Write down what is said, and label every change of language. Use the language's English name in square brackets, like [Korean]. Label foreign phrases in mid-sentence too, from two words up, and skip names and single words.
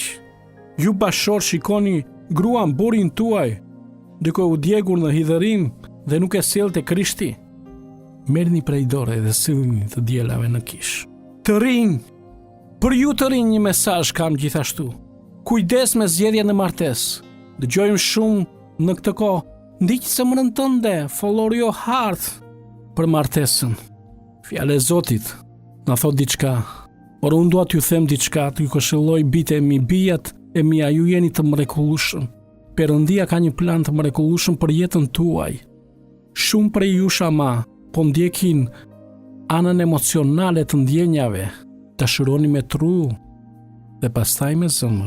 [Albanian] Ju bashkëshor shikoni gruan, burrin tuaj duke u djegur në hidhërim dhe nuk e sjell te Krishti. Merrni prej dore dhe sillni të dielave në kish. Të rinj, për ju të rinj një mesazh kam gjithashtu. Kujdes me zgjedhjen e martesë. Dëgjojmë shumë në këtë kohë, ndiq zemrën tënde, [English] follow your heart [Albanian] për martesën. Fjala e Zotit na thot diçka, por unë dua t'ju them diçka, t'ju këshilloj bijtë e mi, bijat e mia, ju jeni të mrekullueshëm. Perëndia ka një plan të mrekullueshëm për jetën tuaj. Shumë prej jush ama po ndjekin anën emocionale të ndjenjave, dashuroni me tru dhe pastaj me zemër.